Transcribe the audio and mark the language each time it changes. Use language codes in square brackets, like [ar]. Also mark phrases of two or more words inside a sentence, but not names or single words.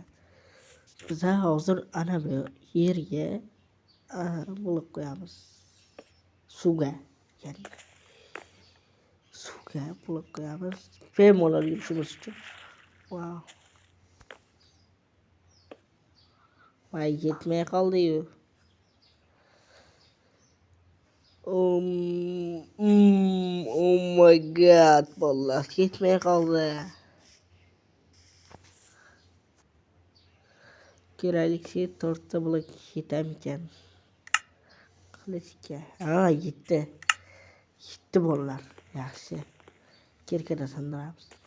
[uz] Biz hozir ana bu yerga blok qo'yamiz. Suvga. Ya'ni suvga blok qo'yamiz. Bemalol yurishimiz uchun. Wow. Vay yetmay qoldi-yu. [en] Oh my god, [uz] bolalar yetmay qoldi. Kerakli 4 ta blok yetamikan. Qilishga. Ha, yetdi. Yetdi bolalar. Yaxshi. Kirkada sindiramiz.